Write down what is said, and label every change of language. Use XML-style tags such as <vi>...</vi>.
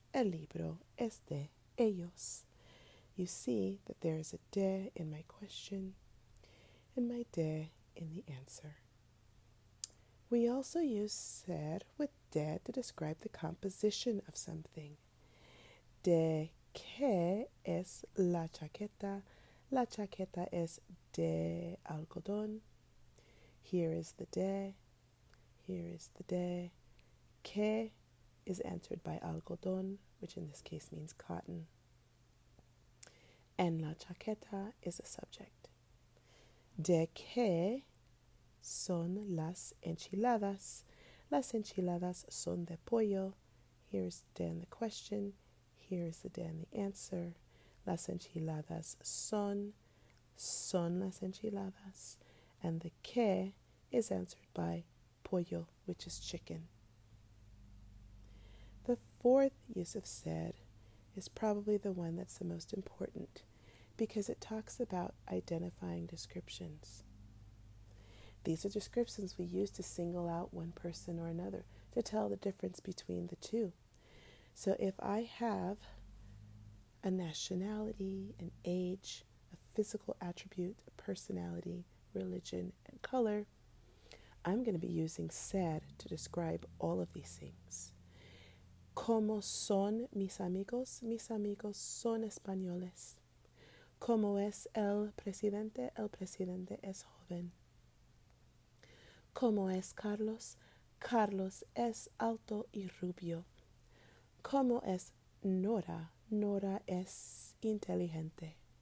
<es>El libro es de ellos.</es> <en>You see that there is a de in my question and my de in the answer. We also use ser with de to describe the composition of something.</en> <es>¿De qué es la chaqueta? La chaqueta es de algodón.</es> <en>Here is the de. Here is the de. ¿Qué is answered by algodón, which in this case means cotton. And la chaqueta is a subject.</en> <es>¿De qué son las enchiladas? Las enchiladas son de pollo.</es> <en>Here's the de in the question. Here's the de in the answer.</en> <es>Las enchiladas son las enchiladas.</es> <en>And the que is answered by pollo, which is chicken. The fourth use of ser is probably the one that's the most important because it talks about identifying descriptions. These are descriptions we use to single out one person or another, to tell the difference between the two. So if I have a nationality, an age, a physical attribute, a personality, religion, and color, I'm going to be using ser to describe all of these things.</en> <es>¿Cómo son mis amigos? Mis amigos son españoles. ¿Cómo es el presidente? El presidente es joven. ¿Cómo es Carlos? Carlos es alto y rubio. ¿Cómo es Nora? Nora es inteligente.</es>